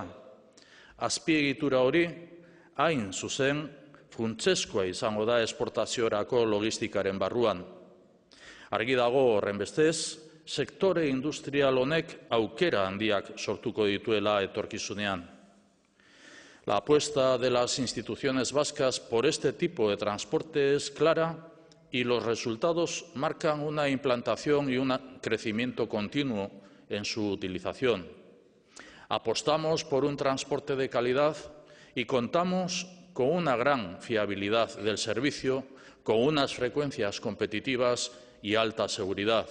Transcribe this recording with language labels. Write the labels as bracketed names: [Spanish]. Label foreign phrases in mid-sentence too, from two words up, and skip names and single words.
[Basque] Azpiegitura hori hain zuzen funtsezkoa izango da esportaziorako logistikaren barruan. Argi dago horrenbestez, sektore industrial honek aukera handiak sortuko dituela etorkizunean. [Spanish] La apuesta de las instituciones vascas por este tipo de transporte es clara y los resultados marcan una implantación y un crecimiento continuo en su utilización. Apostamos por un transporte de calidad y contamos con una gran fiabilidad del servicio, con unas frecuencias competitivas y alta seguridad.